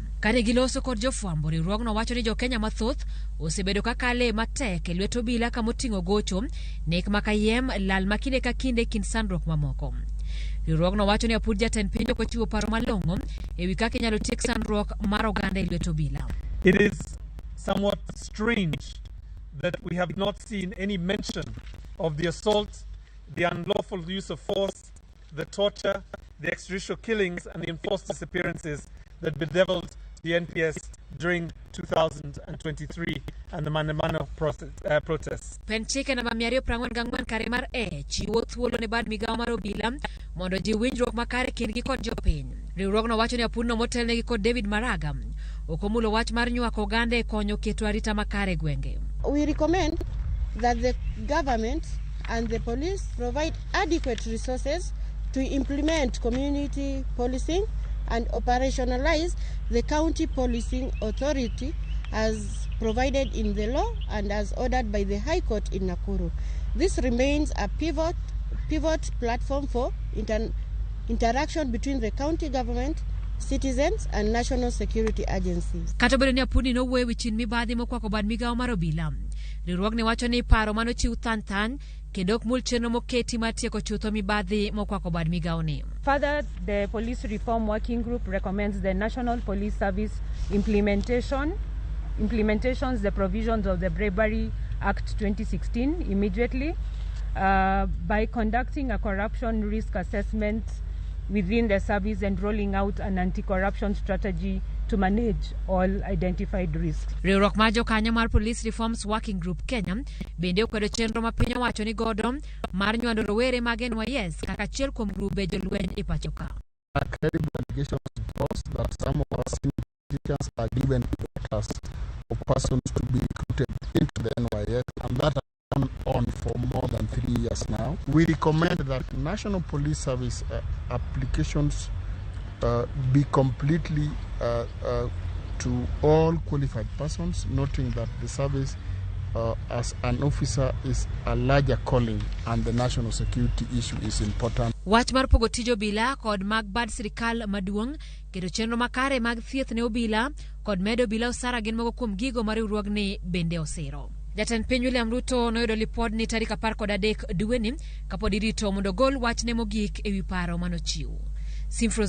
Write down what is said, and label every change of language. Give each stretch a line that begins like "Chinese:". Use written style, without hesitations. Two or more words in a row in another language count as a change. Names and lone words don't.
Luo (Kenya and Tanzania): Kane giloso kod jofwambo, riwruogno wacho ni jo-Kenya mathoth osebedo kakale matek e lwet obila kamoting'o gocho, nek makayiem, lal makinde ka kinde kind sandruok mamoko. Riwruogno wacho ni aput jatend piny ok ochiwo paro malong'o ewi kaka inyalo tiek sandruok mar oganda e lwet obila.
English: It is somewhat strange that we have not seen any mention of the assault, the unlawful use of force, the torture, the extrajudicial killings and the enforced disappearances that bedeviled the NPS during 2023 and the Maandamano protests.
Luo (Kenya and Tanzania): Penchike namba 244 kare mar chiwo thuolo ne bad migawo mar obila mondo ji winjruok makare kindgi kod jopiny. Riwruogno wacho ni apudno motelnegi kod David Maraga okomulo wach mar nywako oganda e konyo keto arita makare gwenge.
English: We recommend that the government and the police provide adequate resources to implement community policing and operationalize the county policing authority as provided in the law and as ordered by the High Court in Nakuru. This remains a pivot platform for interaction between the county government, citizens and national security agencies.
Luo (Kenya and Tanzania): Katobedo ni apudi no wewe chin mibadhi mokwako bad migawo mar obila. Riwruogni wacho ni paro manochiw than kendo ok mul chenro moketi mar tieko chutho mibadhi mokwako bad migawo ni.
English: Further, the Police Reform Working Group recommends the National Police Service implementations the provisions of the Bravery Act 2016 immediately by conducting a corruption risk assessment within the service and rolling out an anti-corruption strategy to manage all identified risks.
Luo (Kenya and Tanzania): Riwruok mar jokanyo mar Police Reforms Working Group Kenya bende okwedo chenro ma piny owacho ni godo mar nywando rowere mag NYS kaka achiel kuom grube jolweny e pacho ka.
English: Credible allegations was that some of our citizens are given orders for persons to be recruited into the NYS, and that has gone on for more than 3 years now. We recommend that National Police Service applications be completely to all qualified persons, noting that the service as an officer is a larger calling and the national security issue is important.
Luo (Kenya and Tanzania): Wach mar pogo tijo obila kod mag bad sirikal maduong' keto chenro makare mag thieth ne obila kod medo obila osara gin moko kuom gigo mar riwruogni bende osiro. Jatend piny William Ruto noyudo lipod ni tarik 13 dweni kapod irito mondo gol wach ne mogik ewi paro manochiw.